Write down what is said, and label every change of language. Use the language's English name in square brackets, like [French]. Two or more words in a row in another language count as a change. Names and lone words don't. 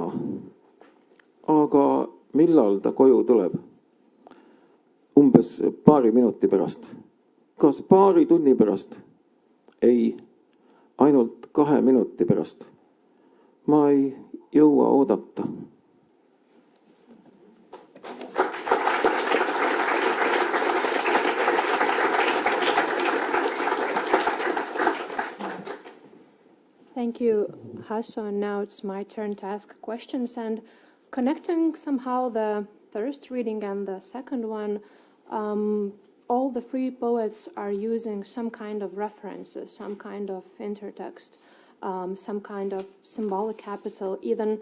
[Estonian] Aga millal ta koju tuleb? Umbes paari minuti pärast. Kas paari tunni pärast? Ei, ainult 2 minuti pärast. Ma ei jõua oodata. [English] Thank you, Hasso. And now it's my turn to ask questions. And connecting somehow the first reading and the second one, all the 3 poets are using some kind of references, some kind of intertext, some kind of symbolic capital even.